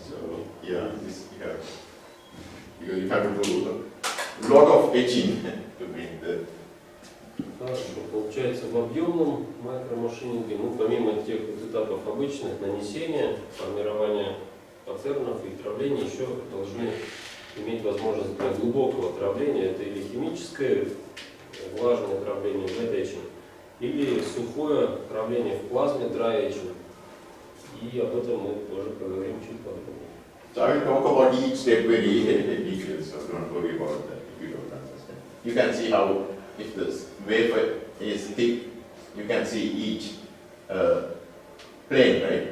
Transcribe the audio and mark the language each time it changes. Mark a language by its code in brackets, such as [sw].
[en] So yeah, this you have to do a lot of etching to make the. [ru] Хорошо. Получается, в объемном микромашининге мы помимо тех этапов обычных нанесения, формирования паттернов и травления еще должны иметь возможность для глубокого травления. Это или химическое влажное травление, wet etching, или сухое травление в плазме, dry etching. И об этом мы тоже поговорим чуть подробнее. [en] So I will talk about each step very detailed, so don't worry about that if you don't understand. You can see how, if the wafer is thick, you can see each plane, right?